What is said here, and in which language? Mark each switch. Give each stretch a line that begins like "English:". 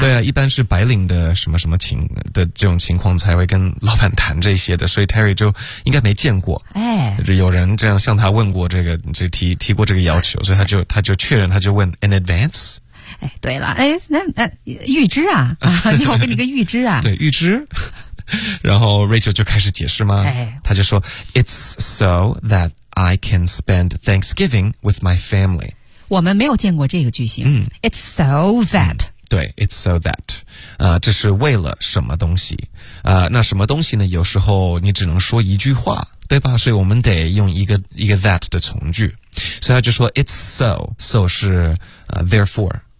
Chinese: 对啊，一般是白领的什么什么情的这种情况才会跟老板谈这些的，所以 Terry 就应该没见过，哎，有人这样向他问过这个，这提过这个要求，所以他就确认，他就问 an advance。哎，对了，哎，那预支啊，你好，给你个预支啊，对，预支。然后 Rachel 就开始解释吗？他就说
English: It's so that I can spend Thanksgiving with my family.
Chinese: 我们没有见过这个句型。
English: It's so that.
Chinese: 对 ，
English: it's so that，
Chinese: 这是为了什么东西？那什么东西呢？有时候你只能说一句话，对吧？所以我们得用一个 that 的从句。所以他就说 it's so 是therefore